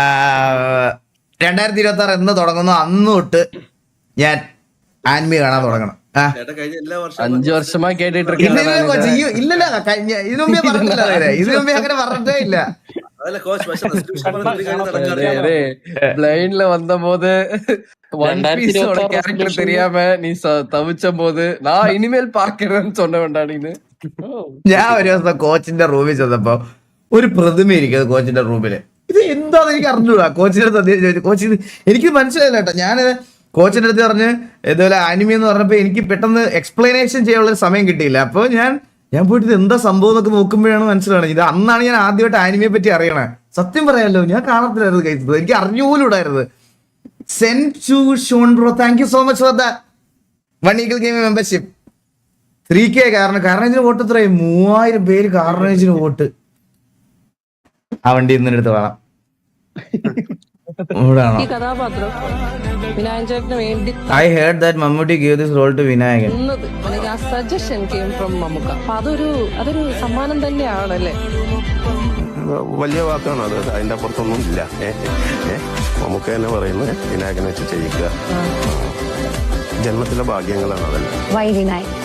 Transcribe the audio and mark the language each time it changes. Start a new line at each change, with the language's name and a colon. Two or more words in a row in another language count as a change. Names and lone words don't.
Malayalam: 2026 എന്ന് തുടങ്ങുന്നു അന്ന് തൊട്ട് ഞാൻ ആനിമി കാണാൻ തുടങ്ങണം. 5 വർഷമായി കേട്ടിട്ട് ഇല്ലല്ലോ ഇതിനു മുമ്പേ പറഞ്ഞില്ല. ഇതിനു മുമ്പേ അങ്ങനെ പറഞ്ഞിട്ടേ ഇല്ല.
Tamil: ബ്ലൈൻഡ്ல வந்த போது கேரக்டர் தெரியாம நீ தவிச்ச போது நான் இனிமேல் பாக்குறேன்னு சொன்ன வேண்டாம்.
Malayalam: ഞാൻ ഒരു ദിവസം കോച്ചിന്റെ റൂമിൽ ചെന്നപ്പോ ഒരു പ്രതിമ ഇരിക്കുന്നത് കോച്ചിന്റെ റൂമില്. ഇത് എന്താന്ന് എനിക്ക് അറിഞ്ഞൂടാ. കോച്ചിന്റെ അടുത്ത് അദ്ദേഹം ചോദിച്ചു. കോച്ച് ഇത് എനിക്ക് മനസ്സിലായില്ല കേട്ടോ. ഞാൻ കോച്ചിന്റെ അടുത്ത് പറഞ്ഞ് ഇതുപോലെ ആനിമി എന്ന് പറഞ്ഞപ്പോൾ എനിക്ക് പെട്ടെന്ന് എക്സ്പ്ലനേഷൻ ചെയ്യാനുള്ള സമയം കിട്ടിയില്ല. അപ്പോൾ ഞാൻ പോയിട്ട് ഇത് എന്താ സംഭവം എന്നൊക്കെ നോക്കുമ്പോഴാണ് മനസ്സിലാവുന്നത്. ഇത് അന്നാണ് ഞാൻ ആദ്യമായിട്ട് ആനിമിയെ പറ്റി അറിയണേ. സത്യം പറയാമല്ലോ, ഞാൻ കാണത്തില്ലായിരുന്നു കഴിച്ചത്, എനിക്ക് അറിഞ്ഞുപോലുണ്ടായിരുന്നു.
English: send to Shaun bro, thank you so much for the 1 Eagle Gaming membership.
Malayalam: 3K കാർണേജിന് വോട്ട് എത്രയായി? 3000 പേര് കാർണേജിന് വോട്ട്. ആ വണ്ടി ഇന്ന് എടുത്ത് വേണം. ഈ കഥാപാത്രം വിനായകൻ ചേട്ടന് വേണ്ടി
English: I heard that Mammootty gave this role to Vinayagan.
Malayalam: അല്ലെങ്കിൽ ആ
English: suggestion came from
Malayalam: മമ്മുക്ക. അപ്പൊ അതൊരു സമ്മാനം തന്നെയാണല്ലേ. വലിയ വാക്കാണ് അത്, അതിന്റെ അപ്പുറത്തൊന്നും ഇല്ല. നമുക്ക് തന്നെ പറയുന്നത് വിനായകനെ വെച്ച് ചെയ്യിക്കുക. ജന്മത്തിലെ ഭാഗ്യങ്ങളാണ് അതല്ലേ.